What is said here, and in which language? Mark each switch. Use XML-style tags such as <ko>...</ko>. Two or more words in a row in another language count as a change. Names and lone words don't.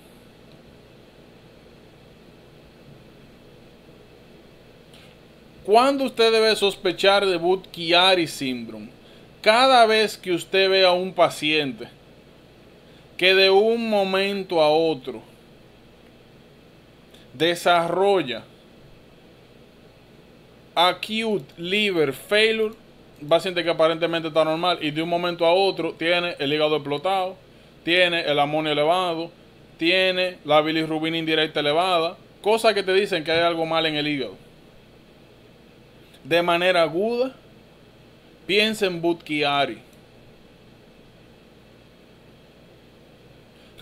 <es>¿Cuándo usted debe sospechar de</es> <en>Budd-Chiari syndrome?</en> <es>Cada vez que usted vea a un paciente que de un momento a otro desarrolla</es> <en>acute liver failure,</en> <es>un paciente que aparentemente está normal y de un momento a otro tiene el hígado explotado, tiene el amonio elevado, tiene la bilirrubina indirecta elevada, cosas que te dicen que hay algo mal en el hígado. De manera aguda, piensa en Budd-Chiari.</es>